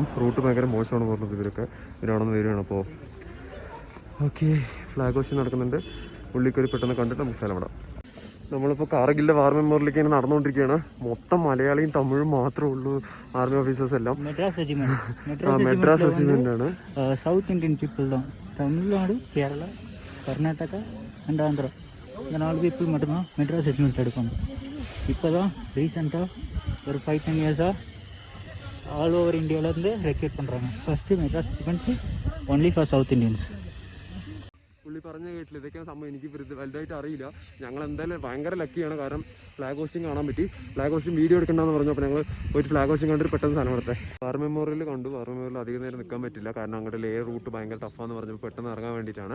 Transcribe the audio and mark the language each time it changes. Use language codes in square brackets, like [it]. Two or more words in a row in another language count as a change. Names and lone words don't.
[ml] റൂട്ട് ഭയങ്കര മോശമാണ് പറഞ്ഞത് ഇവരാണെന്ന് വരികയാണ്. അപ്പോൾ ഓക്കെ, [en] flag hoisting [ml] നടക്കുന്നുണ്ട്. ഉള്ളിക്കറി പെട്ടെന്ന് കണ്ടിട്ട് നമുക്ക് സ്ഥലം വിടാം. നമ്മളിപ്പോൾ കാർഗിലിൻ്റെ [en] war memorialilekku [ml] ഇങ്ങനെ നടന്നുകൊണ്ടിരിക്കുകയാണ്. മൊത്തം മലയാളിയും തമിഴും മാത്രമേ ഉള്ളൂ [en] army officers [ml] എല്ലാം. മെഡ്രാസ് റെജിമെൻ്റ് ആണ്. [en] South Indian people [ta] தான், தமிழ்நாடு, கேரளா, கர்நாடகா அண்ட் ஆந்திரா, இந்த 4 பீப்புள் மட்டும்தான் மெட்ராஸ் ரெஜிமெண்ட் எடுப்பாங்க. இப்போ தான் ரீசெண்டாக ஒரு 5-10 இயர்ஸாக [en] all over [ta] இந்தியாவிலேருந்து ரெக்ரூட் பண்ணுறாங்க. [en] First Madras Regiment only for South Indians. [ml] പുള്ളി പറഞ്ഞ കേട്ടില്ല, ഇതൊക്കെ സംഭവം എനിക്ക് വലുതായിട്ട് അറിയില്ല. ഞങ്ങൾ എന്തായാലും ഭയങ്കര ലക്കിയാണ്, കാരണം [en] flag hoisting [ml] കാണാൻ പറ്റി. [en] flag hoisting video [ml] എടുക്കണമെന്ന് പറഞ്ഞു. അപ്പോൾ ഞങ്ങൾ പോയിട്ട് [en] flag hoisting [ml] കണ്ടിട്ട് പെട്ടെന്ന് സാധനം എടുത്തേ. [en] war memorial [ml] കണ്ടു. [en] war memorial [ml] അധികം നേരം നിൽക്കാൻ പറ്റില്ല, കാരണം അങ്ങോട്ട് ലേ റൂട്ട് ഭയങ്കര ടഫാന്ന് പറഞ്ഞപ്പോൾ പെട്ടെന്ന് ഇറങ്ങാൻ വേണ്ടിയിട്ടാണ്.